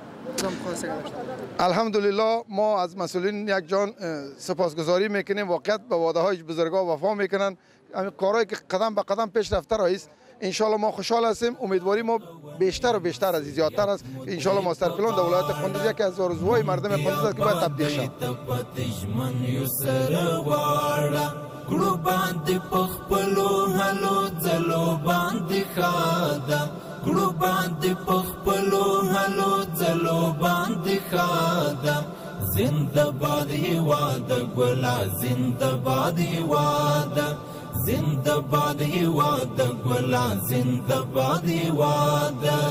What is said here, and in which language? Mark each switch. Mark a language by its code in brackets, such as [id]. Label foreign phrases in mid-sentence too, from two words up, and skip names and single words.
[fa] الحمدلله ما از مسئولین یک جان سپاسگزاری میکنیم. واقعیت به وعده های بزرگا وفا میکنن. کارهایی که قدم به قدم پیش رفته رئیس، انشالله ما خوشحال هستیم. امیدواری ما بیشتر و بیشتر از زیادتر است. انشالله [en] master plan [fa] در ولایت قندوز یکی از آرزوهای مردم قندوز است که باید تطبیق شود. [ps] ګړو باندې پخپلو هلو ځلو باندې خاده ګړو باندې پخپلو هلو ځلو باندې خاده زنده باد هیواد ګلا زنده باد هیواد زنده باد هیواد ګلا زنده باد هیواد